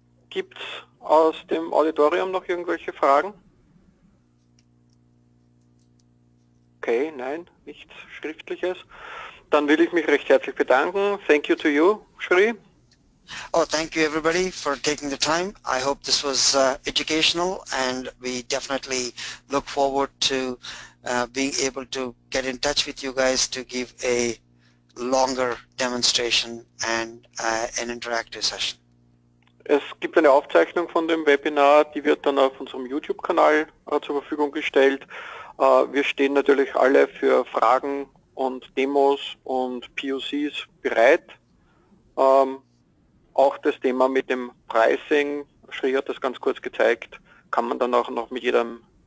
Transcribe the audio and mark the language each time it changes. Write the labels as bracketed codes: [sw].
[de] Gibt's aus dem Auditorium noch irgendwelche Fragen? Okay, nein, nichts Schriftliches. Dann will ich mich recht herzlich bedanken. [en] Thank you to you, Sri. Oh, thank you everybody for taking the time. I hope this was educational, and we definitely look forward to being able to get in touch with you guys to give a longer demonstration and an interactive session. [de] Es gibt eine Aufzeichnung von dem Webinar, die wird dann auf unserem YouTube-Kanal zur Verfügung gestellt. Wir stehen natürlich alle für Fragen und Demos und POCs bereit. Auch das Thema mit dem Pricing, Sri hat das ganz kurz gezeigt, kann man dann auch noch mit jedem